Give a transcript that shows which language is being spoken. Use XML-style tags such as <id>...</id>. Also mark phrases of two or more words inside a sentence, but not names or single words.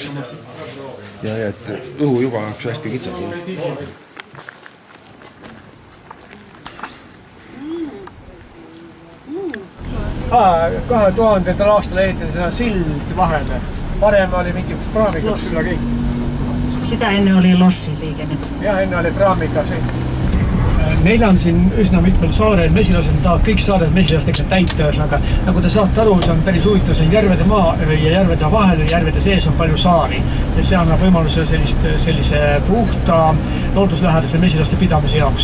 <et>Ja et õhu juba oleks hästi kitsas. 2000. aastal ehitati seda sild vahele. Varem oli mingi praamiga üle kõik.</et> <fi>Sitä ennen oli lossiliikenne.</fi> <et>Ja enne oli praamiga sõit. Meil on siin üsna mitmel saarel mesilased, tahavad kõik saared mesilastega täita, aga nagu te saate aru, see on päris huvitav, see on järvede maa ja järvede vahel ja järvede sees on palju saari ja see annab võimaluse sellise puhta looduslähedase mesilaste pidamise jaoks.</et>